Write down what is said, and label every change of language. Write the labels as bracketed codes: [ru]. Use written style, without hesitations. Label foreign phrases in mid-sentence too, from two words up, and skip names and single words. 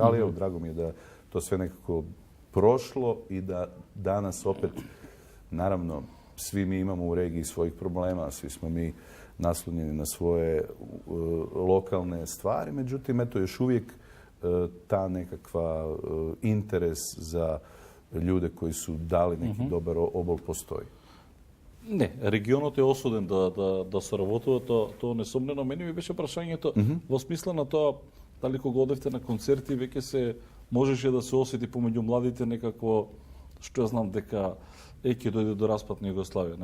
[hr] Ali evo, drago mi je da to sve nekako prošlo i da danas opet, naravno, svi mi imamo u regiji svojih problema, svi smo mi naslonjeni na svoje lokalne stvari, međutim, eto, još uvijek ta nekakva interes za ljude koji su dali neki dobar obol postoji. [mk] Не, регионот е осуден да соработува, тоа несомнено. Мене ми беше прашањето во смисла на тоа дали кога одевте на концерти веќе се можеше да се осети помеѓу младите некакво, што ја знам, дека ќе дојде до распад на Југославија.